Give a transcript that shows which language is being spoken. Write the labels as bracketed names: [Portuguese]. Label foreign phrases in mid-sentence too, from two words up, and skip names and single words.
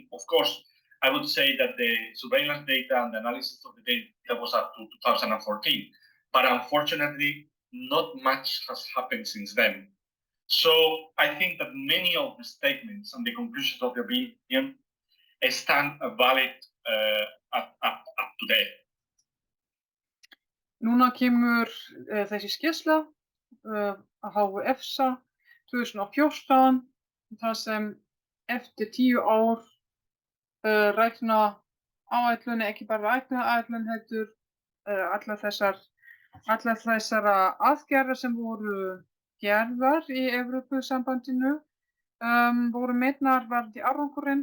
[English] Of course, I would say that the surveillance data and the analysis of the data was up to 2014, but unfortunately, not much has happened since then. So I think that many of the statements and the conclusions of the opinion stand valid up to date. [Icelandic] Núna kemur þessi skýrsla af hálfu EFSA 2014, þar sem eftir 10 ár rækna áætlun, ekki bara rækna áætlun, heldur allar þessara aðgerða sem voru gerðar í Evrópusambandinu voru metnar varðandi árangurinn.